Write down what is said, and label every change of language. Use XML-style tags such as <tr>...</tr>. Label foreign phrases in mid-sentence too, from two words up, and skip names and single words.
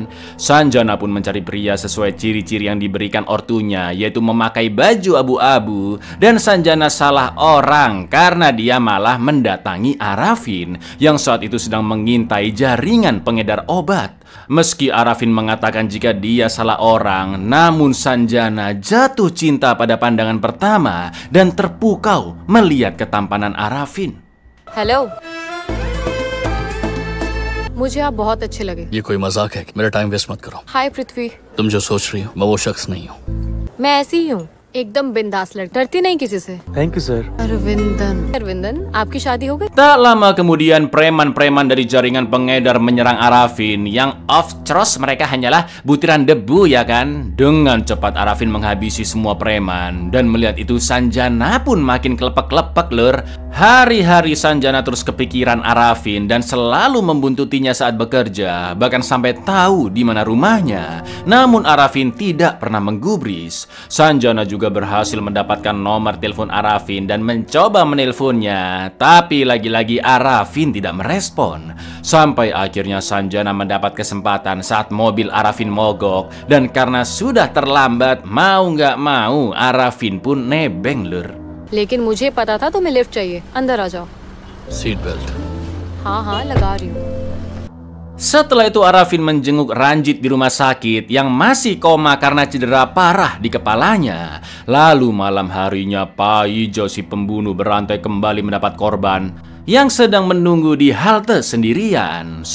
<id>Sanjana pun mencari pria sesuai ciri-ciri yang diberikan ortunya, yaitu memakai baju abu-abu, dan Sanjana salah orang karena dia malah mendatangi Arafin yang saat itu sedang mengintai jaringan pengedar obat. Meski Arafin mengatakan jika dia salah orang, namun Sanjana jatuh cinta pada pandangan pertama dan terpukau melihat ketampanan Arafin.</id> <hi>हेलो, मुझे आप बहुत अच्छे लगे। ये कोई मजाक है? मेरा</hi> <en>time waste</en> <hi>मत करो। हाय पृथ्वी, तुम जो सोच रही हो मैं वो शख्स नहीं हूँ। मैं ऐसी ही हूँ, एकदम बिंदास लड़की, डरती नहीं किसी से।</hi> <en>thank you sir.</en> <hi>अरविंदन, आपकी शादी हो गई?</hi> <id>Tak lama kemudian preman-preman dari jaringan pengedar menyerang Arafin, yang</id> <en>of course</en> <id>mereka hanyalah butiran debu, ya kan. Dengan cepat Arafin menghabisi semua preman, dan melihat itu Sanjana pun makin kelepek-kelepek, lur. Hari-hari Sanjana terus kepikiran Arafin dan selalu membuntutinya saat bekerja, bahkan sampai tahu di mana rumahnya. Namun Arafin tidak pernah menggubris. Sanjana juga berhasil mendapatkan nomor telepon Arafin dan mencoba menelponnya, tapi lagi-lagi Arafin tidak merespon. Sampai akhirnya Sanjana mendapat kesempatan saat mobil Arafin mogok, dan karena sudah terlambat, mau nggak mau Arafin pun nebeng, lur.</id> <hi>लेकिन मुझे पता था तुम्हें लिफ्ट चाहिए, अंदर आ जाओ।</hi> <en>seat belt.</en> <hi>हाँ, लगा रही हूँ।</hi> <id>Setelah itu Arafin menjenguk Ranjit di rumah sakit yang masih koma karena cedera parah di kepalanya. Lalu malam harinya Paijo si pembunuh berantai kembali mendapat korban yang sedang menunggu di halte sendirian.</id>